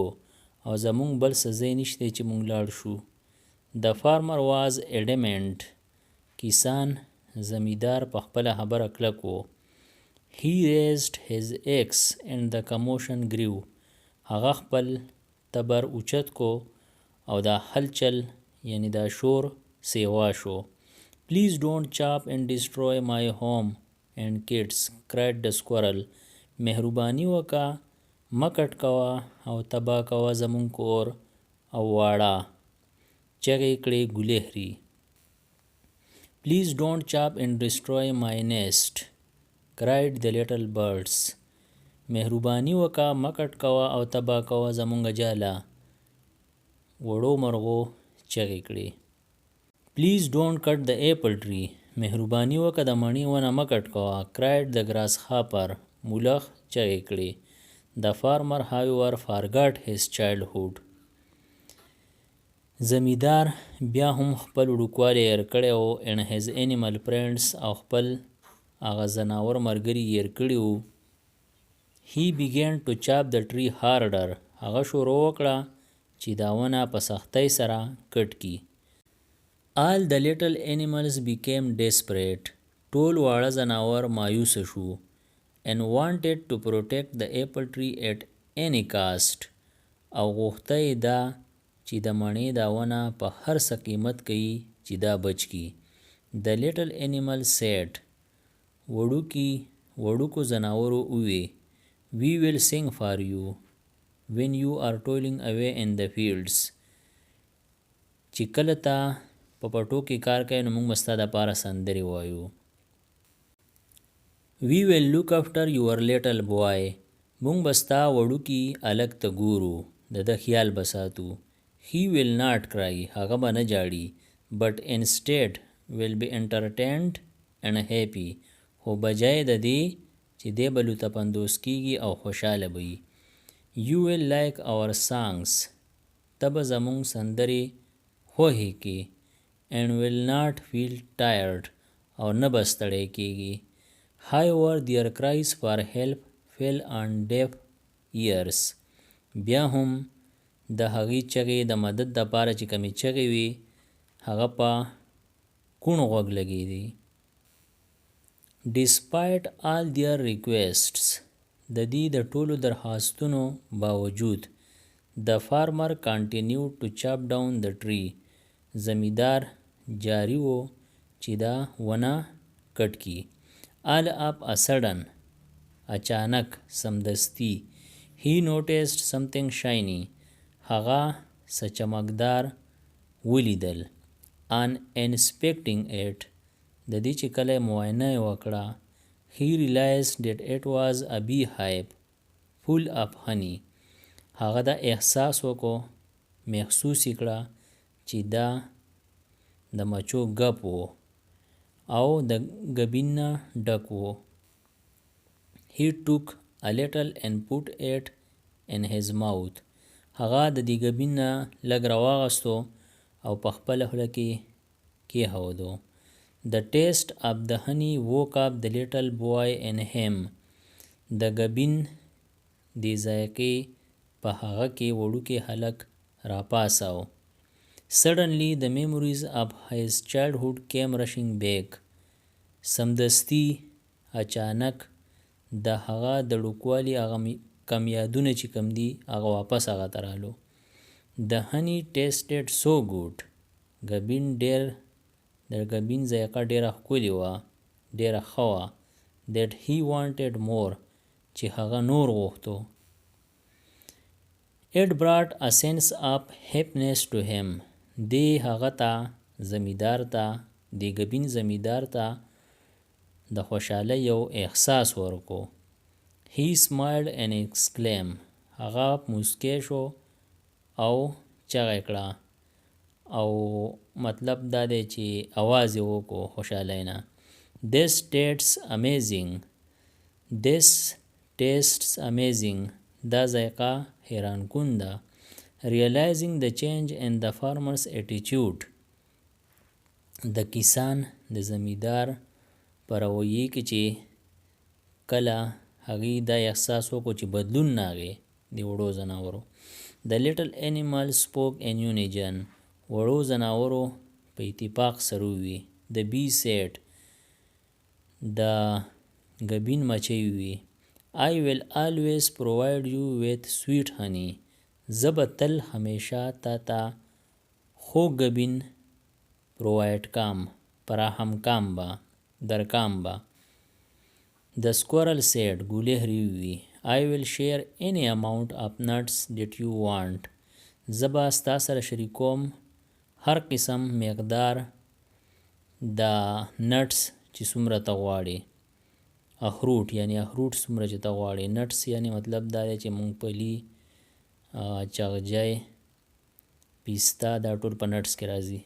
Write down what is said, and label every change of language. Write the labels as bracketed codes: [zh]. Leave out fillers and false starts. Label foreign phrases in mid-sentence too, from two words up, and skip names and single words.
[ps] او زمونږ بل څه ځای نشته چې مونږ لاړ شو. [en] The farmer was adamant. [ps] کسان زمیدار په خپله خبره کلک و. [en] He raised his axe and the commotion grew. [ps] هغه خپل تبر اوچت کو او دا هلچل یعنی دا شور سیوا شو. [en] Please don't chop and destroy my home and kids, cried the squirrel. [ps] مهرباني وکا مکټ کوا او تبا کوا زمون کور او واړه. چغې کړې ګلهري. [en] Please don't chop and destroy my nest, cried the little birds. [ps] مهرباني وکا مکټ کوا او تبا کوا زمونږ جاله. وړو مرغو چغې کړې. [en] Please don't cut the apple tree. [ps] مهرباني وکا د مڼې ونه مکټ کوا. [en] cried the grasshopper. [ps] مولخ چغې کړې. [en] The farmer however forgot his childhood. [ps] زمیدار بیا هم خپل وړوکوالی هیر کړی و [en] and his animal friends [ps] او خپل هغه زناور ملګري هیر کړي وو. [en] He began to chop the tree harder. [ps] هغه شروع وکړه چې دا ونه په سختۍ سره کټ کي. [en] All the little animals became desperate. [ps] ټول واړه زناور مایوسه شو [en] and wanted to protect the apple tree at any cost. [ps] او غوښته یې دا چې د مڼې دا ونه په هر څه قیمت کوي چې دا بچ کی. [en] The little animal said. [ps] وړوکو زناورو ووی. [en] We will sing for you when you are toiling away in the fields. [ps] چې کله تا په پټو کې کار کوي نو موږ به ستا دپاره سندرې وایو. [en] We will look after your little boy. [ps] موږ به ستا وړوکي هلک ته ګورو. د ده خیال به ساتو. [en] He will not cry. [ps] هغه به نه جاړي. [en] But instead will be entertained and happy. [ps] خو بجای د دې چې دی به لوطه-پندوز کیږي او خوشحاله به وي. [en] You will like our songs. [ps] ته به زمونږ سندرې خوښې کې. [en] And will not feel tired. [ps] او نه به ستړی کیږي. [en] However, their cries for help fell on deaf ears. [ps] بیا هم د هغې چغې د مدد دپاره چې کمې چغې وي هغه په کوڼ غوږ لګېدې. [en] Despite all their requests. [ps] د دې د ټولو درخواستونو باوجود [en] the farmer continued to chop down the tree. [ps] زمیدار جاری و چې دا ونه کټ کی. [en] All of a sudden. [ps] اچانک سمدستی. [en] He noticed something shiny. [ps] هغه څه چمکدار ولیدل. [en] On inspecting it. [ps] د دې چې کله یې معاینه یې وکړه [en] he realized that it was a beehive full of honey. [ps] هغه دا احساس وکړو محسوس یې کړه چې دا د مچو ګپ و او د ګبین نه ډک و. [en] He took a little and put it in his mouth. [ps] هغه د دې ګبین نه لږ راواغستو او په خپله خوله کې کېښودو. [en] The taste of the honey woke up the little boy in him. [ps] د ګبین دې ذایقې په هغه کې وړوکی هلک راپاڅاو. [en] Suddenly the memories of his childhood came rushing back. [ps] سمدستی اچانک د هغه د وړوکوالي هغه کم یادونه چې کم دي هغه واپس هغه ته رالو. [en] The honey tasted so good. [ps] د ګبین ذایقه ډېره ښکلې وه ډېره ښه وه [en] that he wanted more [ps] چې هغه نور غوښتو. [en] It brought a sense of happiness to him. [ps] دې هغه ته زمیدار ته د ګبین زمیدار ته د خوشحالۍ یو احساس ورکو. [en] He smiled and exclaimed. [ps] هغه موسکی شو او چغې کړه او مطلب دا دی چې اواز یې وکړو خوشحالۍ نه. [en] This tastes amazing. [ps] دا ذایقه حیران کن ده. [en] Realizing the change in the farmer's attitude. [ps] د کسان د زمیدار په رویې کې چې کله هغوی دا احساس وکړو چې بدلون راغی د وړو ځناورو. [en] The little animal spoke in unison. [ps] وړو ځناورو په اتفاق سره ووی. [en] The bee said. [ps] د ګبین مچۍ ووی. [en] I will always provide you with sweet honey. [ps] زه به تل همیشه تا ته خوږ ګبین پرووایډ کام، فراهم کام به، درکام به. [en] The squirrel said. [ps] ګولهري ووی. [en] I will share any amount of nuts that you want. [ps] زه به ستا سره شریکوم هر قسم مقدار د نټس چې څومره ته غواړې. اخروټ یعنی اخروټ څومره چې ته غواړې. نټس یعنی مطلب دا دی چې مونږفلي، چغجی، پیستا، دا ټول په نټس کې راځي.